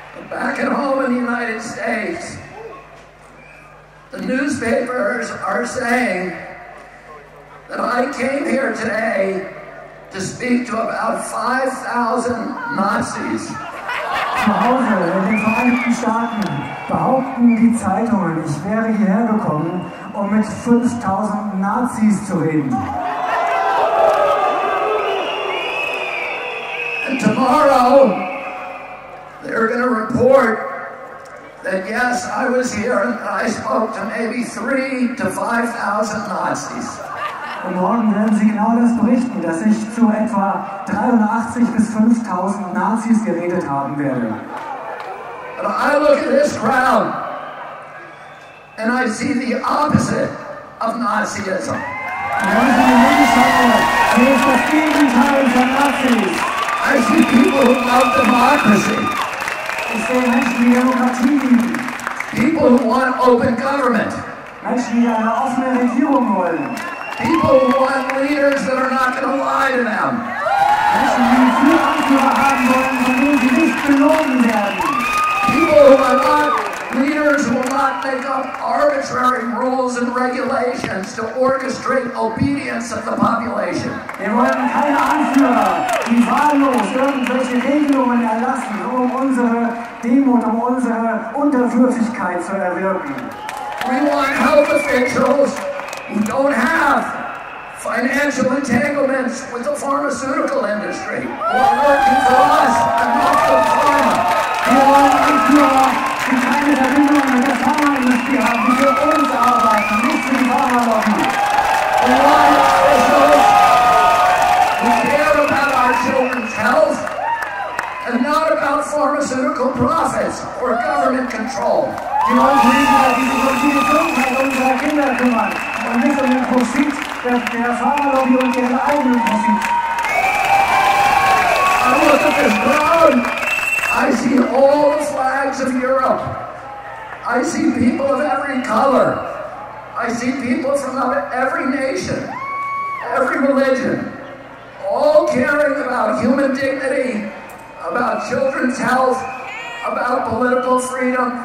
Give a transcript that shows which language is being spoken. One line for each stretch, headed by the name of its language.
English: Back at home in the United States, the newspapers are saying that I came here today to speak to about 5,000 Nazis.
German: Zu Hause in den Vereinigten Staaten behaupten die Zeitungen, ich wäre hierher gekommen, um mit 5.000 Nazis zu reden.
English: And tomorrow, they're going to report that yes, I was here and I spoke to maybe 3,000 to 5,000 Nazis.
German: Und morgen werden Sie genau das berichten, dass ich zu etwa 83 bis 5.000 Nazis geredet haben werde.
English: But I look at this crowd and I see the opposite of Nazism.
German: Und wenn ich in die Mitte schaue, sehe ich das Gegenteil von Nazis.
English: I see people who love democracy.
German: Ich sehe Menschen, die Demokratie lieben.
English: People who want open government.
German: Menschen, die eine offene Regierung wollen.
English: People who want leaders that are not going to lie to them.
German: Menschen, die viele Anführer haben wollen, von denen sie nicht belogen werden.
English: People who are not leaders who will not make up arbitrary rules and regulations to orchestrate obedience of the population.
German: Wir wollen keine Anführer, die wahllos irgendwelche Regelungen erlassen, um unsere Demut, um unsere Unterwürfigkeit zu erwirken.
English: We want health officials who don't have financial entanglements with the pharmaceutical industry, who are working for us and not for pharma.
German: Wir wollen Anführer, die keine Verbindung mit der Pharmaindustrie haben, die für uns arbeiten, nicht für die Pharmalobby.
English: We want officials who care about our children's health and not about pharmaceutical profits or government control.
German: Wir wollen Politiker, die sich um die Gesundheit unserer Kinder kümmern und nicht um den Profit der Pharmalobby und ihren eigenen Profit.
English: I look at this crowd, I see all the flags of Europe. I see people of every color. I see people from every nation, every religion, all caring about human dignity, about children's health, about political freedom.